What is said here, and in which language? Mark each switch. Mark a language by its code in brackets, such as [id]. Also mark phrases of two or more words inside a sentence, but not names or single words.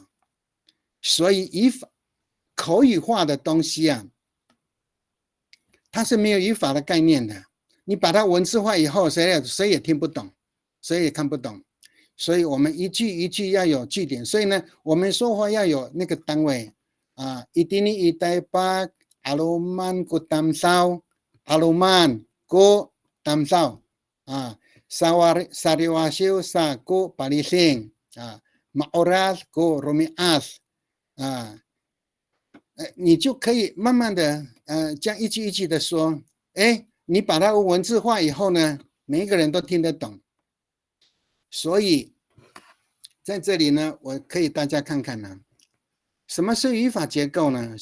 [zh] 所以口语化的东西啊，它是没有语法的概念的。你把它文字化以后，谁也听不懂，谁也看不懂。所以我们一句一句要有句点。所以呢，我们说话要有那个单位啊。 [ami] Itini itai pak, aluman ku tamsau, aluman ku tamsau 啊 ，sariwasiu sa ku palising 啊 ，maoras ku rumias 啊。 [zh] 你就可以慢慢的这样一句一句的说，哎。你把它文字化以后呢，每一个人都听得懂。所以在这里呢，我可以大家看看呢，什么是语法结构呢？